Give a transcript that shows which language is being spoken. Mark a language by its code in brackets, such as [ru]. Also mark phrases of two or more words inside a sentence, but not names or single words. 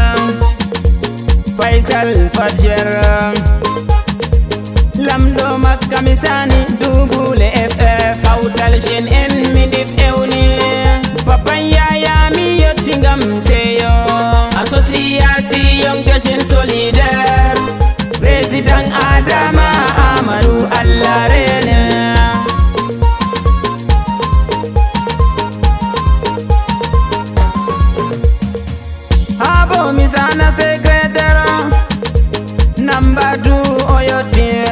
[ff] Faisal Fadjer Lamdo Makka misani Dubule FF Kawtal en Mindif ewni Babban yaya mi yotti ngam teyo Association des jeunes solidaires Président Adama Amadou Allah rene Habo misana secrétaire Number 2 Oyoti